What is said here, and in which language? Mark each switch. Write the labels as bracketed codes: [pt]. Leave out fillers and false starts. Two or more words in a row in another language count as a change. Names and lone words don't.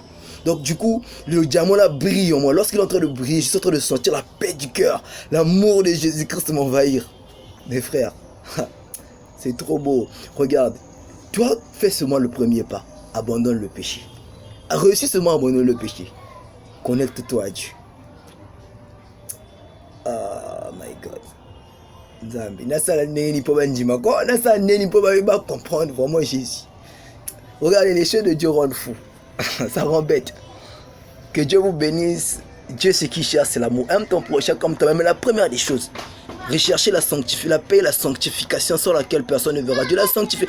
[fr] Donc du coup, le diamant là brille en moi. Lorsqu'il est en train de briller, je suis en train de sentir la paix du cœur. L'amour de Jésus-Christ m'envahir. Mes frères, c'est trop beau. Regarde, toi, fais seulement le premier pas. Abandonne le péché. Réussis seulement à abandonner le péché. Connecte-toi à Dieu. [en] Oh my God. [ln] Nzambi, nasa neni po banjima ko, nasa neni po ba [fr] comprendre vraiment Jésus. Regardez, les choses de Dieu rendent fou. Ça rend bête. Que Dieu vous bénisse. Dieu, ce qui cherche, c'est l'amour. Aime ton prochain comme toi-même. Mais la première des choses, rechercher la sanctification, la paix et la sanctification sans laquelle personne ne verra Dieu. La sanctification.